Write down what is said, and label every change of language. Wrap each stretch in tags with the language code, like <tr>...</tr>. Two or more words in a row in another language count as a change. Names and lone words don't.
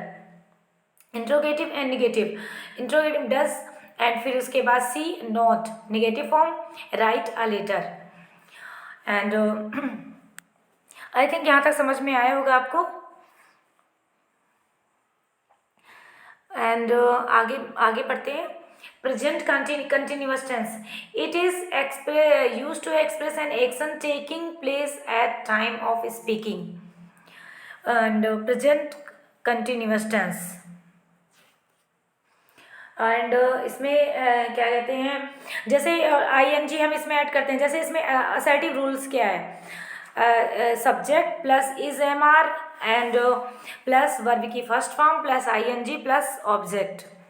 <en>interrogative and negative. interrogative does and</en> <hi>फिर उसके बाद</hi> <en>see not, negative form write a letter. and I think</en> <hi>यहाँ तक समझ में आया होगा आपको. एंड आगे पढ़ते हैं.</hi> <en>present continuous tense. It is used to express an action taking place at time of speaking. And present continuous tense.</en> <hi>एंड इसमें क्या कहते हैं, जैसे ING हम इसमें ऐड करते हैं, जैसे इसमें</hi> <en>assertive rules</en> <hi>क्या है,</hi> <en>subject plus is MR and plus verb</en> <hi>की</hi> <en>first form plus ING plus object.</en>